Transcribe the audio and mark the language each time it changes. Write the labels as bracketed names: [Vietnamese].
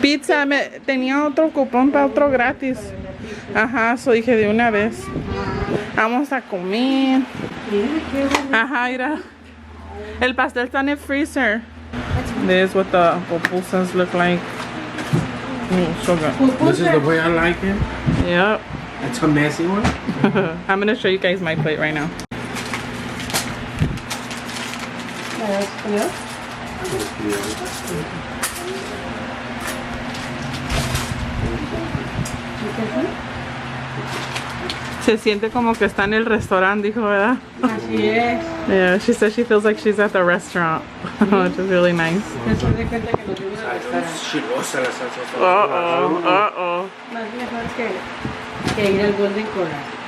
[Spanish] Pizza, tenía otro cupón para otro gratis. Ajá, so dije de una vez. Vamos a comer. Ajá, mira. El pastel está en el freezer. [English] This is what the pupusas look like. So good. This is the way I like it. Yep. It's a messy one. I'm gonna show you guys my plate right now. [Spanish] Se siente como que está en el restaurante, dijo, ¿verdad? Así es. [English] Yeah, she said she feels like she's at the restaurant, which is really nice. [Spanish] Eso de cuenta que nos vimos a restaurar. Chilosa la salsa. Uh-oh. Más mejor que ir al Golden Corral.